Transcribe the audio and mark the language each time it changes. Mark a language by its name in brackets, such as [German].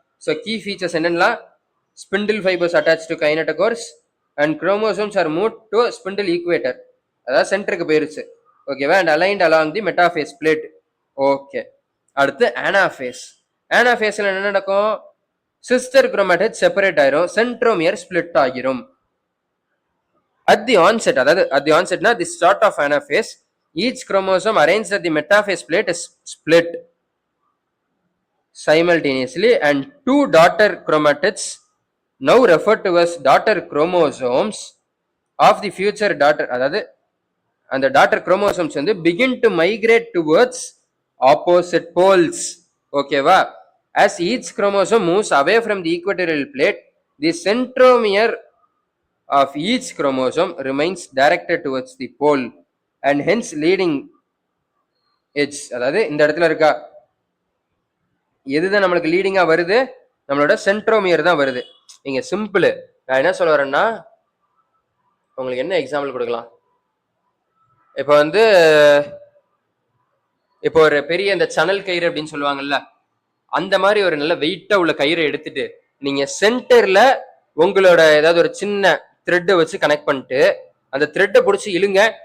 [English] so key features என்னன்னா, spindle fibres attach to kinetochores and chromosomes are move to spindle equator, [Tamil] அதாவது சென்டருக்கு போயிருச்சு. [English] ஓகேவா? And aligned along the metaphase plate. Okay. அடுத்து anaphase. [Tamil] ஆனாஃபேஸ்ல என்ன நடக்கும்? சிஸ்டர் குரோமேட்டிட் செப்பரேட் ஆயிரும், சென்ட்ரோமியர் ஸ்பிளிட் ஆகிரும். [English] at the onset, அதாவது at the ஆன்செட்னா the start of anaphase, each chromosome arranged at the metaphase plate is split simultaneously and 2 daughter chromatids now referred to as daughter chromosomes of the future daughter, [Tamil] அதாவது அந்த daughter chromosomes வந்து [English] begin to migrate towards opposite poles. ஓகேவா? as each chromosome moves away from the equatorial plate, the centromere of each chromosome remains directed towards the pole and hence leading edge. [Tamil] அதாவது இந்த இடத்துல இருக்கா எதுதான் நம்மளுக்கு லீடிங்கா வருது? நம்மளோட சென்ட்ரோமியர் தான் வருது. இங்க சிம்பிள். நான் என்ன சொல்ல வரேன்னா, உங்களுக்கு என்ன எக்ஸாம்பிள் கொடுக்கலாம்? இப்போ வந்து இப்போ ஒரு பெரிய இந்த சனல் கயிறு அப்படின்னு சொல்லுவாங்கல்ல, அந்த மாதிரி ஒரு நல்ல வெயிட்டா உள்ள கயிறை எடுத்துட்டு நீங்க சென்டர்ல உங்களோட ஏதாவது ஒரு சின்ன த்ரெட்டை வச்சு கனெக்ட் பண்ணிட்டு அந்த த்ரெட்டை பிடிச்சி இழுங்க.